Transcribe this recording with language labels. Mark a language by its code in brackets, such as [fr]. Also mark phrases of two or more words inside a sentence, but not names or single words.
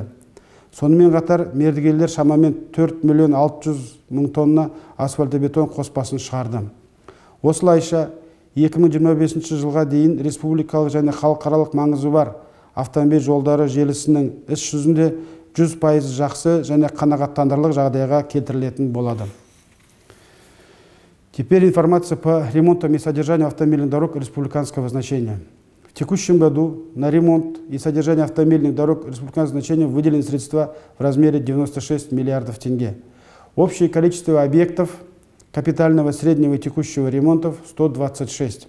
[kk] Сонымен қатар мердігерлер шамамен 4 миллион 600 мың тонна асфальтобетон қоспасын шығарды. Осылайша 2025 жылға дейін республикалық және халықаралық маңызы бар автомобиль жолдары желісінің іс жүзінде 100% жақсы және қанағаттандырарлық жағдайға келтірілетін болады. [ru] Теперь информация по ремонту и содержанию автомобильных дорог республиканского значения. В текущем году на ремонт и содержание автомобильных дорог республиканского значения выделены средства в размере 96 миллиардов тенге. Общее количество объектов капитального, среднего и текущего ремонтов 126.